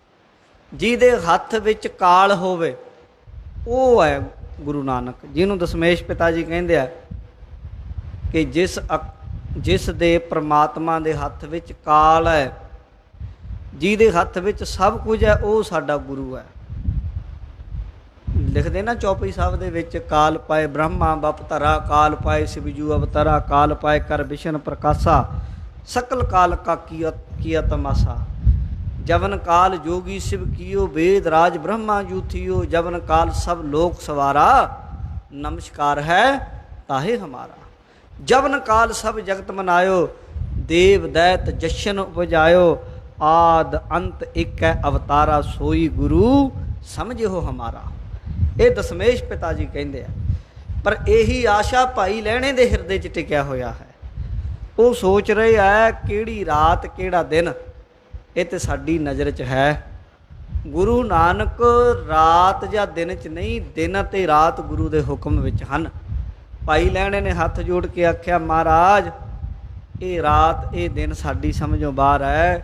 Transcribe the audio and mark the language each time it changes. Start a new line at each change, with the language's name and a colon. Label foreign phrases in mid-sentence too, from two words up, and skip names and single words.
Punjabi: ਜਿਹਦੇ ਹੱਥ ਵਿੱਚ ਕਾਲ ਹੋਵੇ ਉਹ ਹੈ ਗੁਰੂ ਨਾਨਕ, ਜਿਹਨੂੰ ਦਸ਼ਮੇਸ਼ ਪਿਤਾ ਜੀ ਕਹਿੰਦੇ ਆ ਕਿ ਜਿਸ ਦੇ ਪ੍ਰਮਾਤਮਾ ਦੇ ਹੱਥ ਵਿੱਚ ਕਾਲ ਹੈ, ਜਿਹਦੇ ਹੱਥ ਵਿੱਚ ਸਭ ਕੁਝ ਹੈ, ਉਹ ਸਾਡਾ ਗੁਰੂ ਹੈ। ਲਿਖਦੇ ਨਾ ਚੌਪਈ ਸਾਹਿਬ ਦੇ ਵਿੱਚ,
Braj: ਕਾਲ ਪਾਏ ਬ੍ਰਹਮਾ ਬਪਤਰਾ, ਕਾਲ ਪਾਏ ਸਿਵਜੂ ਅਵਤਰਾ, ਕਾਲ ਪਾਏ ਕਰ ਵਿਸ਼ਨ ਪ੍ਰਕਾਸ਼ਾ, ਸਕਲ ਕਾਲ ਕਾ ਕੀਆ ਤਮਾਸਾ। ਜਵਨ ਕਾਲ जोगी शिव कियो, वेद राज ब्रह्मा जूथियो, जवन काल सब लोक सवारा, नमस्कार है ताहे हमारा। जवन काल सब जगत मनायो, देव दैत जशन उपजायो, आद अंत एक है अवतारा, सोई गुरु समझो हमारा।
Hindi: ये दशमेश पिता जी कहते हैं।
Punjabi: ਪਰ ਯਹੀ ਆਸ਼ਾ ਭਾਈ ਲਹਿਣੇ ਦੇ ਹਿਰਦੇ 'ਚ ਟਿਕਿਆ ਹੋਇਆ ਹੈ।
Hindi: वो सोच रहे है
Punjabi: ਕਿਹੜੀ ਰਾਤ ਕਿਹੜਾ ਦਿਨ, ਇਹ ਤਾਂ ਸਾਡੀ ਨਜ਼ਰ 'ਚ ਹੈ। ਗੁਰੂ ਨਾਨਕ ਰਾਤ ਜਾਂ ਦਿਨ 'ਚ ਨਹੀਂ, ਦਿਨ ਅਤੇ ਰਾਤ ਗੁਰੂ ਦੇ ਹੁਕਮ ਵਿੱਚ ਹਨ। ਭਾਈ ਲਹਿਣੇ ਨੇ ਹੱਥ ਜੋੜ ਕੇ ਆਖਿਆ, ਮਹਾਰਾਜ ਇਹ ਰਾਤ ਇਹ ਦਿਨ ਸਾਡੀ ਸਮਝੋਂ ਬਾਹਰ ਹੈ।